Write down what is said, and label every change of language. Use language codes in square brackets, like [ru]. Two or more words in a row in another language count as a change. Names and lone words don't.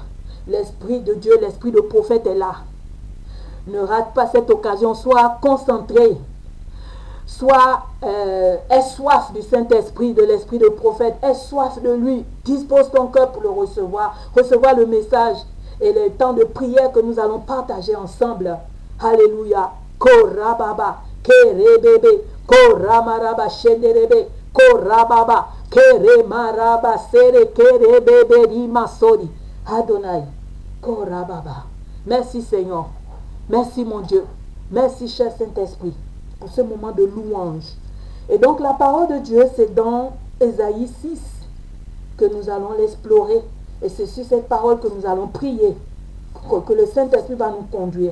[fr] L'Esprit de Dieu, l'Esprit de prophète est là. Ne rate pas cette occasion. Sois concentré. Aie soif du Saint-Esprit, de l'Esprit de prophète. Aie soif de lui. Dispose ton cœur pour le recevoir. Recevoir le message et le temps de prière que nous allons partager ensemble. Alléluia. Korababa, kerebebe, koramaraba, shenderebe, korababa, keremaraba, sere, kerebebe, rimasori. Adonai, korababa. Merci Seigneur. Merci mon Dieu. Merci cher Saint-Esprit pour ce moment de louange. Et donc la parole de Dieu, c'est dans Ésaïe 6 que nous allons l'explorer. Et c'est sur cette parole que nous allons prier, que le Saint-Esprit va nous conduire.